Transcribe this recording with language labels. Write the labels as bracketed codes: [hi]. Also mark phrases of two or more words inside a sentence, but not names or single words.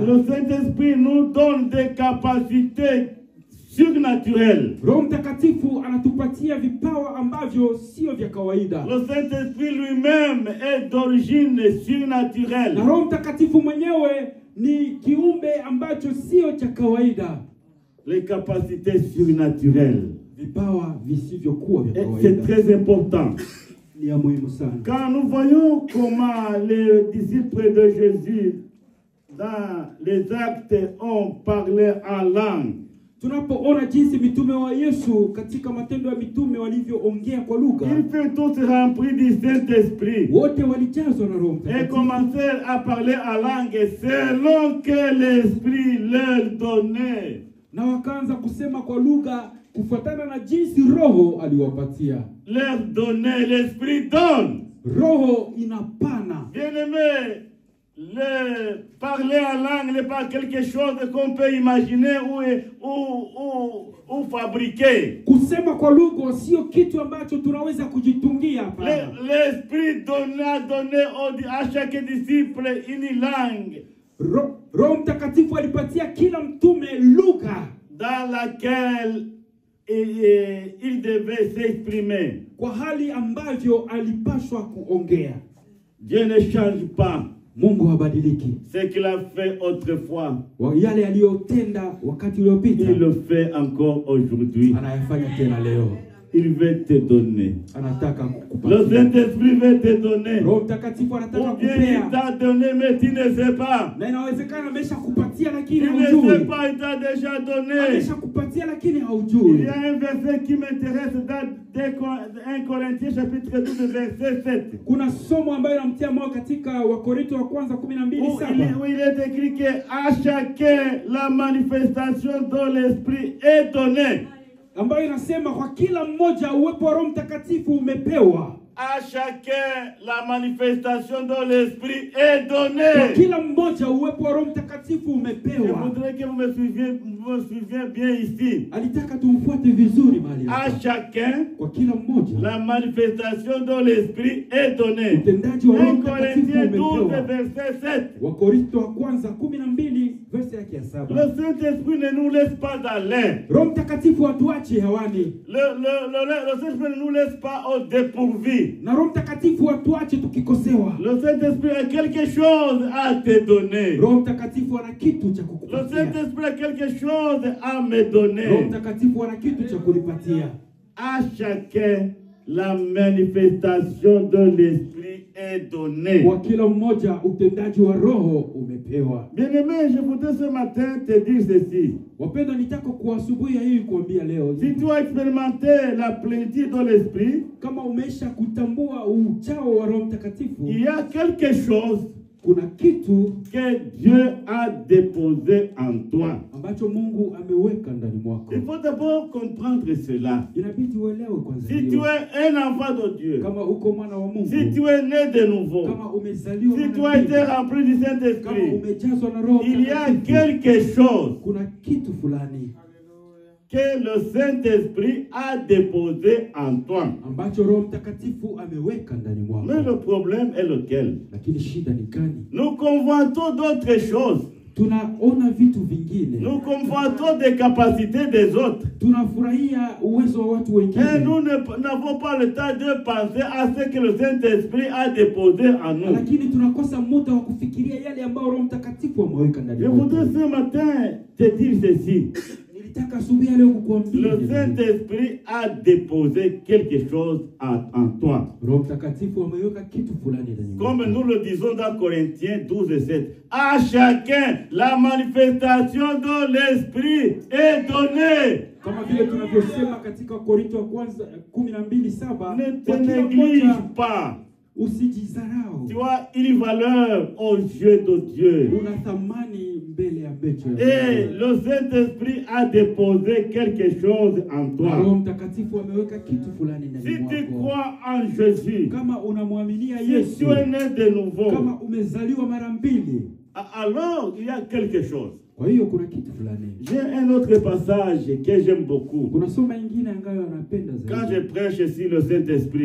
[fr] Le Saint-Esprit nous donne des capacités surnaturelles. [sw] Roho Mtakatifu anatupatia vipawa ambavyo sio vya kawaida. [fr] Le Saint-Esprit lui-même est d'origine surnaturelle. [sw] Na Roho Mtakatifu mwenyewe ni kiumbe ambacho sio cha kawaida. [fr] Les capacités surnaturelles. [sw] Vipawa visivyokuwa vya [fr] C'est [sw] kawaida. [fr] très important. [sw] Ni ya muhimu sana. [fr] Quand nous voyons comment les disciples de Jésus dans les actes ont parlé en langue, [sw] Tunapoona jinsi mitume wa Yesu katika matendo ya mitume walivyoongea kwa lugha, [fr] ils furent tous remplis du Saint-Esprit [sw] wote walijazwa na Roho [fr] et [sw] Mtakatifu [fr] commencèrent à parler en langue selon que l'Esprit leur donnait. [sw] na wakaanza kusema kwa lugha kufuatana na jinsi Roho aliwapatia. [fr] Leur donnait, l'Esprit donne. [sw] Roho inapana. [fr] Bien-aimé, le parler en langue n'est pas quelque chose qu'on peut imaginer ou fabriquer. [sw] Kusema kwa lugha sio kitu ambacho tunaweza kujitungia hapa. [fr] L'Esprit a donné à chaque disciple une langue [sw] Roho Mtakatifu alipatia kila mtume lugha [fr] dans laquelle il devait s'exprimer. [sw] kwa hali ambavyo alipaswa kuongea. [fr] Dieu ne change pas [sw] Mungu habadiliki. [fr] ce qu'il a fait autrefois. [sw] Yale aliyotenda wakati uliopita [fr] Il le fait encore aujourd'hui. [sw] anayafanya tena leo. [fr] Il veut te donner. [sw] Anataka [fr] Le [sw] kukupatia. [fr] Saint-Esprit veut te donner. [sw] Roho Mtakatifu anataka [fr] Ou bien il [sw] kupea. [fr] t'a donné, mais tu ne sais pas. [sw] Na inawezekana ameshakupatia lakini [fr] Tu ne sais [sw] haujui. [fr] pas, il t'a déjà donné. [sw] Ameshakupatia lakini [fr] Il [sw] haujui. [fr] y a un verset qui m'intéresse dans 1 Corinthiens chapitre 12 verset 7. [sw] Kuna somo ambayo inamtia moyo katika Wakorintho wa kwanza 12:7. [fr] Où il est écrit qu'à chacun la manifestation dont l'Esprit est donné. [sw] Ambayo inasema kwa kila mmoja uwepo wa Roho Mtakatifu umepewa. [fr] À chacun la manifestation dont l'Esprit est [sw] Kwa [fr] donné. [sw] kila mmoja uwepo wa Roho Mtakatifu [fr] Je [sw] umepewa. [fr] voudrais que vous me suiviez bien ici. [sw] Alitaka tumfuate vizuri mahali [fr] À [sw] hapa. [fr] chacun [sw] Kwa kila mmoja [fr] la manifestation dont l'Esprit est donné. [sw] utendaji wa Roho [fr] 1 [sw] Mtakatifu [fr] Corinthiens 12 [sw] umepewa. [fr] verset 7. [sw] Wakorintho wa kwanza 12 verse yake ya 7. [fr] Le Saint-Esprit ne nous laisse pas aller. [sw] Roho Mtakatifu hatuachi hewani. [fr] Le Saint-Esprit ne nous laisse pas au dépourvu. [sw] Na Roho Mtakatifu hatuache tukikosewa. [fr] Le Saint-Esprit a quelque chose à te donner. [sw] Roho Mtakatifu ana kitu cha [fr] Le [sw] kukupatia. [fr] Saint-Esprit a quelque chose à me [sw] Roho [fr] donner. [sw] Mtakatifu ana kitu cha kunipatia. [fr] À chacun la manifestation de l'Esprit est donnée. [sw] Kwa kila mmoja utendaji wa Roho umepewa. [fr] Bien-aimé, je voudrais ce matin te dire ceci. [sw] Wapendwa, nitaka kwa asubuhi ya hii kuambia leo, [fr] Si tu as expérimenté la plénitude de l'Esprit, [sw] kama umesha kutambua ujao wa Roho Mtakatifu, [fr] il y a quelque chose [sw] kuna kitu [fr] que Dieu a déposé en toi. [sw] ambacho Mungu ameweka ndani mwako. [fr] Il faut d'abord comprendre cela. [sw] Inabidi uelewe kwanza [fr] Si [sw] hilo. [fr] tu es un enfant de Dieu, [sw] Kama uko mwana wa Mungu, [fr] si tu es né de nouveau, [sw] kama umezaliwa [fr] si [sw] mara [fr] tu as été [sw] mbili, [fr] rempli du [sw] kama [fr] Saint-Esprit, [sw] umejazwa na Roho [fr] il y a [sw] Mtakatifu, [fr] quelque chose [sw] kuna kitu fulani [fr] que le Saint-Esprit a déposé en toi. [sw] ambacho Roho Mtakatifu ameweka ndani mwako. [fr] Mais le problème est lequel? [sw] Lakini shida ni gani? [fr] Nous convoitons d'autres choses. [sw] Tunaona vitu vingine. [fr] Nous convoitons des capacités des autres. [sw] Tunafurahia uwezo wa watu [fr] Et [sw] wengine. [fr] nous n'avons pas le temps de penser à ce que le Saint-Esprit a déposé en nous. [sw] Lakini tunakosa muda wa kufikiria yale ambayo Roho Mtakatifu ameweka ndani [fr] Je [sw] mwetu. [fr] voudrais ce matin te dire ceci. [sw] Nilitaka asubuhi leo kukuambia [fr] Le Saint-Esprit a déposé quelque chose en toi. [sw] Roho Mtakatifu ameweka kitu fulani ndani mwako. [fr] Comme nous le disons dans Corinthiens 12 et 7. À chacun la manifestation de l'Esprit est donnée. [sw] Kama vile tunavyosema katika Korintho wa kwanza 12:7, [fr] Ne te [sw] kwa kila [fr] néglige [sw] mmoja [fr] pas. [sw] usijizarau. [fr] Tu as une valeur aux yeux de Dieu. [sw] Una thamani mbele ya macho ya [fr] Et [sw] Mungu. [fr] le Saint-Esprit a déposé quelque chose en [sw] Na [fr] toi. [sw] Roho Mtakatifu ameweka kitu fulani ndani [fr] Si tu [sw] mwako. [fr] crois en Jésus, [sw] Kama unamwaminia [fr] si [sw] Yesu, [fr] tu es né de nouveau, [sw] kama umezaliwa mara mbili, [fr] alors il y a quelque chose. [sw] kwa hiyo kuna kitu fulani. [fr] J'ai un autre passage que j'aime beaucoup. [sw] Kuna soma ingine ambayo anapenda [fr] Quand je [sw] zaidi. [fr] prêche sur le Saint-Esprit,